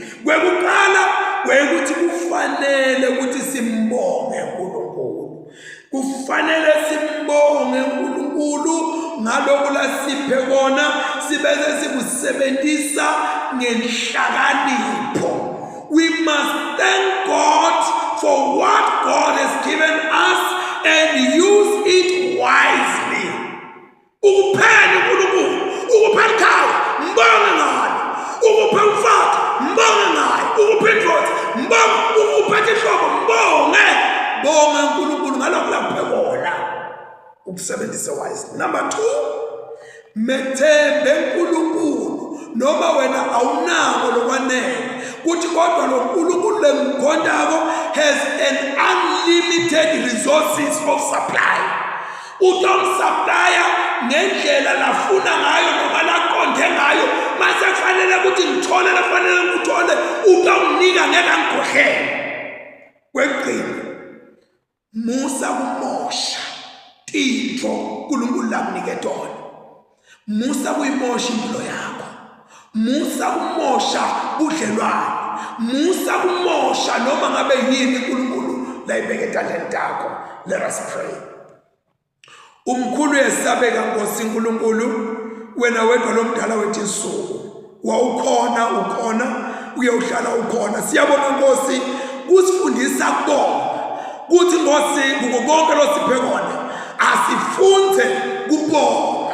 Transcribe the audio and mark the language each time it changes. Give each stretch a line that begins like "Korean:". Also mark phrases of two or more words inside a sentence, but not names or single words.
Swati: Kwekuqala kwekuthi kufanele ukuthi simbonge uNkulunkulu. Kufanele simbonge uNkulunkulu ngalokho lasiphe kona, sibese sikusebenzisa ngenhlakanipho.
English: We must thank God for what God has given us and use it wisely.
Swati: Ukuphela uNkulunkulu, ukuphela ikhaya, mbonge ngayo. Ukuphela umfati, mbonge ngayo. Ukuphela indoda, mbonge. Ukuphetha ihlobo, mbonge. Bonge uNkulunkulu ngalokho laphe kona. Ukusebenzisa wisely. Number 2, methembe uNkulunkulu noma wena awunako lokwanele. Kuthi kodwa lo Nkulunkulu lemkhondako
English: has an unlimited resources of supply.
Swati: Utomsupply ngendlela lafuna ngayo noma laqonde ngayo. Mase kufanele ukuthi ngithole lafanele ngikuthole, ukamnika ngeke angikhohlele. Kwegcina musa kumosha tintfo uNkulunkulu lakunike tona, musa kuyimosha impilo yakho, musa kumosha budlelwane, musa kumosha noma ngabe yini uNkulunkulu layibeke etandleni takho.
English: Let us pray.
Swati: Umkhulu yesabeka Nkosi uNkulunkulu, wena wedwa lomdala wethu insuku, wawukhona ukhona uyawuhlala ukhona. Siyabona Nkosi kusifundisa kubonga kuthi Nkosi kuko konke losiphe kona asifunze kubonga.